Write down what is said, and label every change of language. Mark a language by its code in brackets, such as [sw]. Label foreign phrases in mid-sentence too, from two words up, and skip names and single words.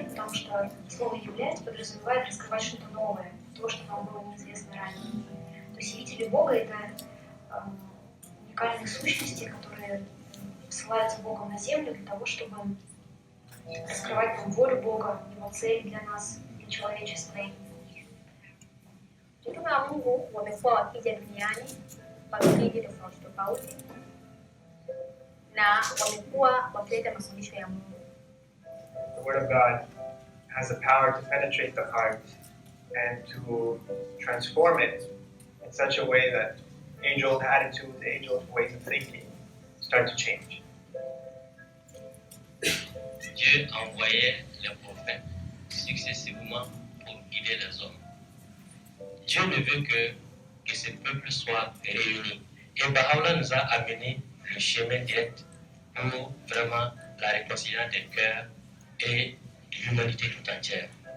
[ru] Потому что слово «являть» подразумевает раскрывать что-то новое, то, что нам было неизвестно ранее. То есть явители Бога — это уникальные сущности, которые посылаются Богом на землю для того, чтобы раскрывать нам волю Бога, Его цели для нас, для человечества. [vi] Chúng ta [sw] Mungu wamekuwa wakija duniani kwa vipindi tofauti tofauti na wamekuwa wakileta mafundisho ya Mungu. [en] The Word of God has the power to penetrate the heart and to transform it in such a way that age-old attitudes, age-old ways of thinking start to change. [fr] Dieu envoyait les prophètes successivement pour guider les hommes. Dieu ne veut que ce peuple soit réuni. Et Bahá'u'lláh nous a amené le chemin direct pour vraiment la réconciliation des cœurs et l'humanité tout entière.